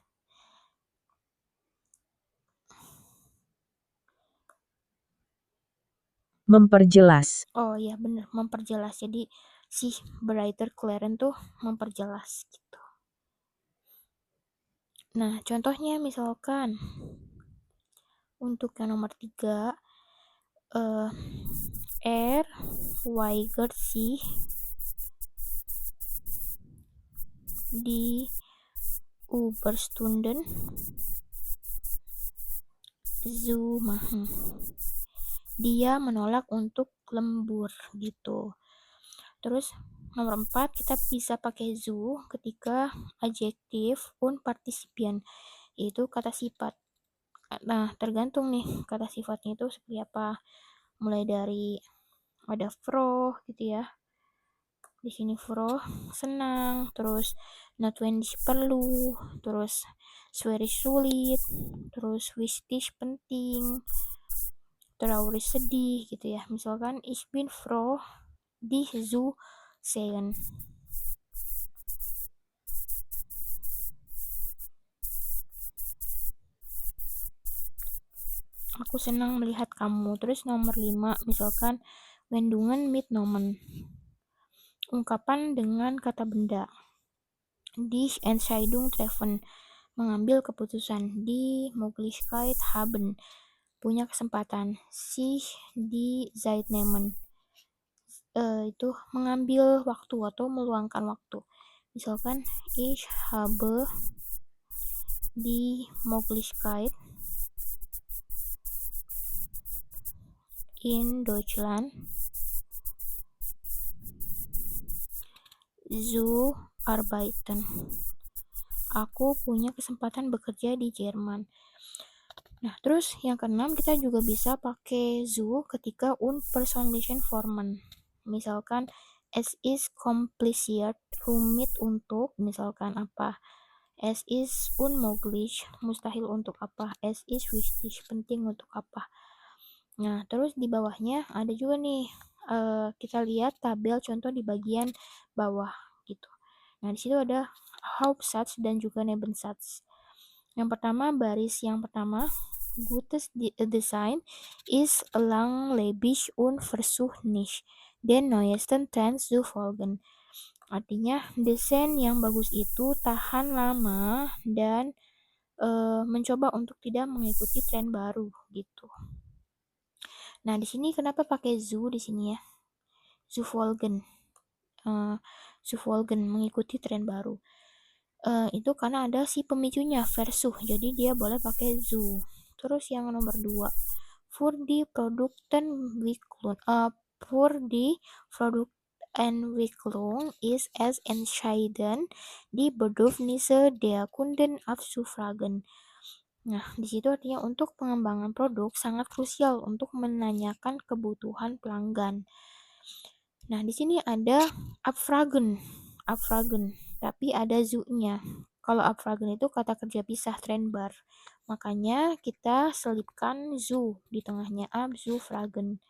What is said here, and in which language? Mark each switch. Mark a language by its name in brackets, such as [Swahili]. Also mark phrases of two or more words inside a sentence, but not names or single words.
[Indonesian] Memperjelas. Oh iya bener, memperjelas. Jadi si brighter Clarence tuh memperjelas gitu. Nah contohnya misalkan untuk yang nomor 3, [German] weigert sich die Überstunden zu machen. [Indonesian] Dia menolak untuk lembur gitu. Terus nomor 4 kita bisa pakai zu ketika adjektif [German] und Partizipien, [Indonesian] yaitu kata sifat. Nah, tergantung nih kata sifatnya itu seperti apa. Mulai dari ada froh gitu ya. Di sini froh senang, terus notwendig perlu, terus schwierig sulit, terus wichtig penting, traurig sedih gitu ya. [German] Misalkan ich bin froh dich zu sehen. [Indonesian] Aku senang melihat kamu. Terus nomor 5 misalkan [German] Wendungen mitnomen. [Indonesian] Ungkapan dengan kata benda. [German] Die Entscheidung treffen. [Indonesian] Mengambil keputusan. [German] Die Möglichkeit haben. [Indonesian] Punya kesempatan. [German] Sich die Zeit nehmen. [Indonesian] Itu mengambil waktu atau meluangkan waktu. [German] Misalkan ich habe die Möglichkeit in Deutschland zu arbeiten. [Indonesian] Aku punya kesempatan bekerja di Jerman. Nah, terus yang keenam kita juga bisa pakai zu ketika [German] unpersönlichen Formen. Misalkan es ist kompliziert, [Indonesian] rumit untuk, misalkan apa? [German] Es ist unmöglich, [Indonesian] mustahil untuk apa? [German] Es ist wichtig, [Indonesian] penting untuk apa? Nah, terus di bawahnya ada juga nih, kita lihat tabel contoh di bagian bawah gitu. Nah, di situ ada Hauptsatz dan juga Nebensatz. Yang pertama, baris yang pertama, [German] gutes Design ist langlebig und versucht nicht, den neuesten Trends zu folgen. [Indonesian] Artinya, desain yang bagus itu tahan lama dan mencoba untuk tidak mengikuti tren baru gitu. Nah, di sini kenapa pakai zu di sini ya? [German] Zu folgen. Zu folgen [Indonesian] mengikuti tren baru. Itu karena ada si pemicunya versuch. Jadi dia boleh pakai zu. Terus yang nomor 2, [German] für die Produktentwicklung, für die Produktentwicklung ist es entscheidend, die Bedürfnisse der Kunden abzufragen. [Indonesian] Nah, di situ artinya untuk pengembangan produk sangat krusial untuk menanyakan kebutuhan pelanggan. Nah, di sini ada abfragen, tapi ada zu-nya. Kalau abfragen itu kata kerja pisah trennbar. Makanya kita selipkan zu di tengahnya, abzufragen.